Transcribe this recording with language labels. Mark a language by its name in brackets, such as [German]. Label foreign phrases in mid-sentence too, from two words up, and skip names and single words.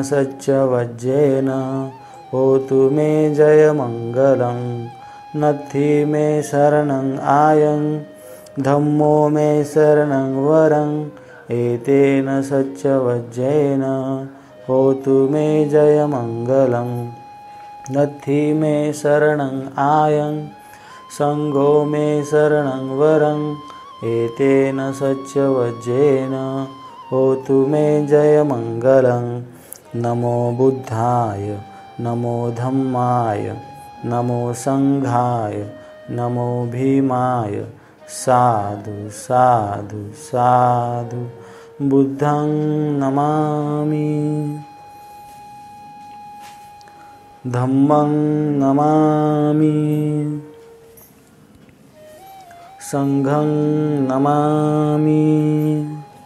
[Pali] सच्चवज्जेन होतु मे जयमङ्गलं नथि मे शरणं आयं धम्मो मे शरणं वरं एतेन सच्चवज्जेन होतु मे जयमङ्गलं नथि मे शरणं आयं संघो मे शरणं वरं एतेन सच्चवज्जेन होतु मे जयमङ्गलं. नमो बुद्धाय, नमो धम्माय, नमो संघाय, नमो भीमाय. साधु साधु साधु. बुद्धं नमामि, धम्मं नमामि, संघं नमामि.